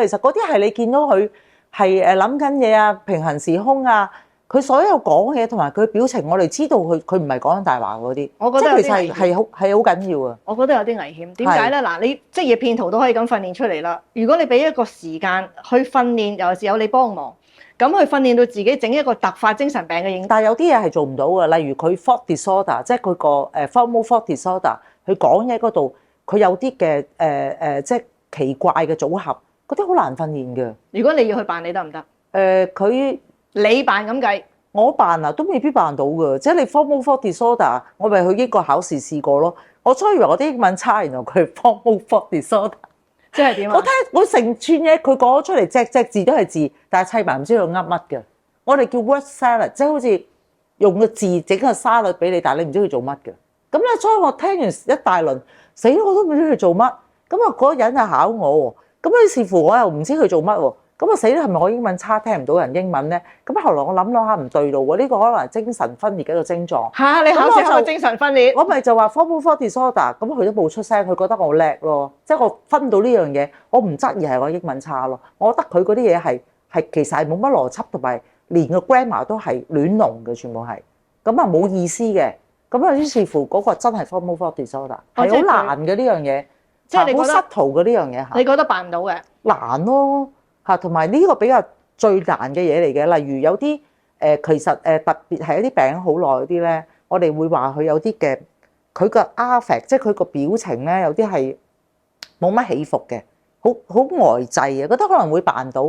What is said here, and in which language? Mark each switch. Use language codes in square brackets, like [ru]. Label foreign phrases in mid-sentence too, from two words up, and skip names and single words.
[yue] 其實嗰啲係你見到佢係諗緊嘢啊，平行時空啊，佢所有講嘅嘢同埋佢表情，我哋知道佢唔係講緊大話嗰啲。我覺得其實係好緊要啊。我覺得有啲危險。點解咧？嗱，你職業騙徒都可以咁訓練出嚟啦。如果你俾一個時間去訓練，尤其是有你幫忙，咁去訓練到自己整一個突發精神病嘅認知。但係有啲嘢係做唔到嘅，例如佢 [en] thought disorder， [yue] 即係佢個 [en] formal thought disorder。 [yue] 佢講嘢嗰度，佢有啲嘅即係奇怪嘅組合，嗰啲好難訓練嘅。如果你要去扮，你得唔得？你扮咁計，我扮啊都未必扮到嘅。即係你 [en] formal thought disorder， [yue] 我咪去英國考試試過咯。我初以為我啲英文差，原來佢係 [en] formal thought disorder。 [yue] 即係點啊？我成串嘢，佢講咗出嚟，隻字都係字，但係砌埋唔知佢噏乜嘅。我哋叫 [en] word salad， [yue] 即係好似用個字整個沙律俾你，但係你唔知佢做乜嘅。咁咧，所以我聽完一大輪，死我都唔知佢做乜。咁啊，嗰個人就考我喎。咁於是乎我又唔知佢做乜喎。咁啊死啦，係咪我英文差，聽唔到人英文咧？咁後來我諗下唔對路喎，呢個可能係精神分裂嘅一個症狀。嚇！你考試考精神分裂？我咪就話 [en] formal thought disorder， [yue] 咁佢都冇出聲，佢覺得我叻咯。即係我分到呢樣嘢，我唔質疑係我英文差咯。我覺得佢嗰啲嘢係其實係冇乜邏輯，同埋連個 grammar 都係亂龍嘅，全部係咁啊冇意思嘅。咁啊，於是乎嗰個真係 [en] formal thought disorder， [yue] 係好難嘅呢樣嘢，即係你覺得好失途嘅呢樣嘢嚇。你覺得辦唔到嘅？難咯嚇，同埋呢個比較最難嘅嘢嚟嘅。例如有啲其實特別係一啲病好耐嗰啲咧，我哋會話佢有啲嘅佢個 affect， 即係佢個表情咧有啲係冇乜起伏嘅，好呆滯啊，覺得可能會辦到。